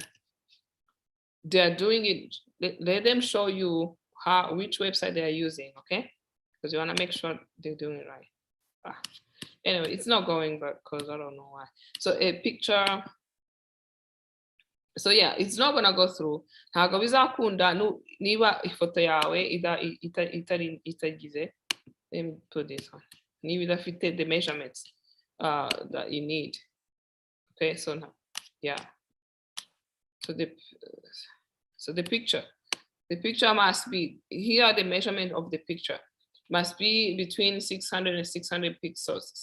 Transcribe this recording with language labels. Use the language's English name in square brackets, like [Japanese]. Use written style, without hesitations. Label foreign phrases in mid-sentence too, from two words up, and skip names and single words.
[English] They're doing it, let them show you which website they are using, okay? Because you want to make sure they're doing it right. Anyway, it's not going back because I don't know why. So a picture. So yeah, it's not gonna go through. [Kinyarwanda] Ntabwo bizakunda niba ifoto yawe itagize. [English] Let me put this on. [Kinyarwanda] Niba idafite [English] the measurements that you need. Okay, so now, yeah. So the picture must be, here are the measurement of the picture, must be between 600 and 600 pixels.